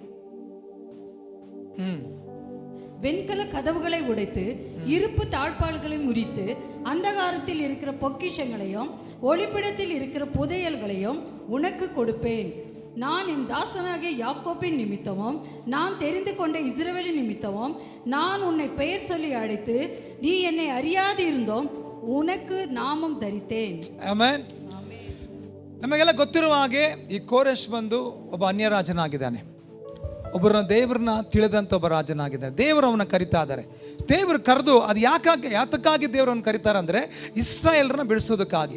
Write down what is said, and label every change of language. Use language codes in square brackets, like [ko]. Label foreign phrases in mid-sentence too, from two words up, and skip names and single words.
[ta] வெண்கல கதவுகளை உடைத்து இருப்பு தாழ்பால்களை முறித்து அந்தகாரத்தில் இருக்கிற பொக்கிஷங்களையும் ஒளிப்பிடத்தில் இருக்கிற புதையல்களையும் உனக்கு கொடுப்பேன். நான் என் தாசனாகிய யாக்கோபின் நிமித்தமும் நான் தெரிந்து கொண்ட இஸ்ரவேலின் நிமித்தமும் நான் உன்னை பெயர் சொல்லி அழைத்து நீ என்னை அறியாது இருந்தோம் உனக்கு நாமம் தரித்தேன். [kn] ಆಮೆನ್. ನಮಗೆಲ್ಲ ಗೊತ್ತಿರುವ ಹಾಗೆ ಈ ಕೋರೆಷ್ ಬಂದು ಒಬ್ಬ ಅನ್ಯ ರಾಜನಾಗಿದ್ದಾನೆ. ಒಬ್ಬರನ್ನ ದೇವರನ್ನ ತಿಳಿದಂಥ ಒಬ್ಬ ರಾಜನಾಗಿದ್ದಾನೆ. ದೇವರು ಅವನ್ನ ಕರಿತಾ ಇದ್ದಾರೆ. ದೇವರು ಕರೆದು ಅದು ಯಾತಕ್ಕಾಗಿ ದೇವರನ್ನು ಕರೀತಾರೆ ಅಂದರೆ ಇಸ್ರಾಯೇಲರನ್ನ ಬಿಡಿಸೋದಕ್ಕಾಗಿ.